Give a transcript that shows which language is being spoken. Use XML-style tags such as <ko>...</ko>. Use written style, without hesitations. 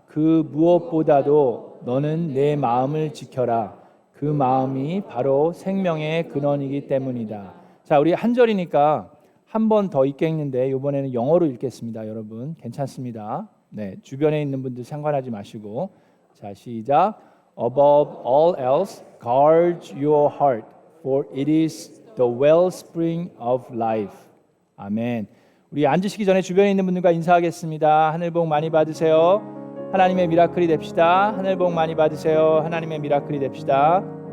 <ko>그 무엇보다도 너는 내 마음을 지켜라. 그 마음이 바로 생명의 근원이기 때문이다. 자, 우리 한 절이니까 한 번 더 읽겠는데 이번에는 영어로 읽겠습니다. 여러분 괜찮습니다. 네, 주변에 있는 분들 상관하지 마시고 자, 시작.</ko> <en>Above all else, guard your heart, for it is the wellspring of life.</en> <ko>아멘. 우리 앉으시기 전에 주변에 있는 분들과 인사하겠습니다. 하늘 복 많이 받으세요. 하나님의 미라클이 됩시다. 하늘 복 많이 받으세요. 하나님의 미라클이 됩시다.</ko>